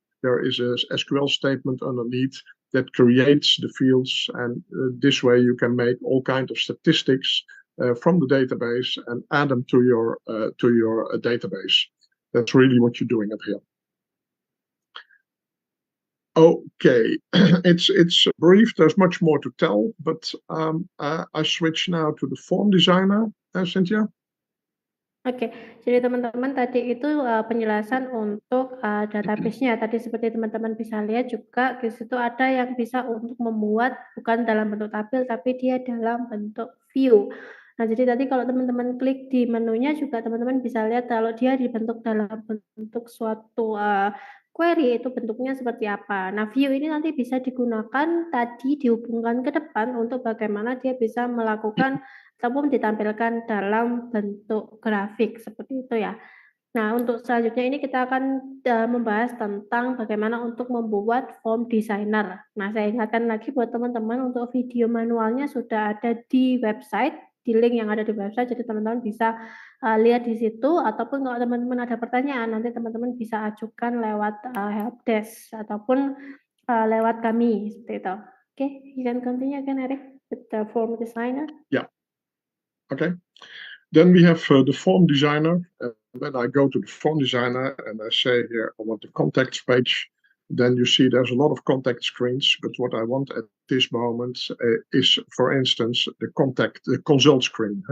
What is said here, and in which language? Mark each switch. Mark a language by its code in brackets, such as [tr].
[en] There is a SQL statement underneath that creates the fields, and this way you can make all kinds of statistics from the database and add them to your database. That's really what you're doing up here. Okay, it's brief. There's much more to tell, but I switch now to the form designer, Cynthia. [id] Oke, jadi teman-teman tadi itu penjelasan untuk database-nya. Tadi seperti teman-teman bisa lihat juga di situ ada yang bisa untuk membuat bukan dalam bentuk tabel, tapi dia dalam bentuk view. Nah, jadi tadi kalau teman-teman klik di menunya juga teman-teman bisa lihat kalau dia dibentuk dalam bentuk suatu query itu bentuknya seperti apa. Nah, view ini nanti bisa digunakan tadi dihubungkan ke depan untuk bagaimana dia bisa melakukan ataupun ditampilkan dalam bentuk grafik seperti itu ya. Nah, untuk selanjutnya ini kita akan membahas tentang bagaimana untuk membuat form designer. Nah, saya ingatkan lagi buat teman-teman untuk video manualnya sudah ada di website, di link yang ada di website, jadi teman-teman bisa lihat di situ, ataupun kalau teman-teman ada pertanyaan, nanti teman-teman bisa ajukan lewat helpdesk ataupun lewat kami seperti itu. [en] Okay, you can continue again, Eric, with the form designer. Yeah. Okay. Then we have the form designer. When I go to the form designer and I say here, I want the contacts page, then you see there's a lot of contact screens. But what I want at this moment is, for instance, the consult screen.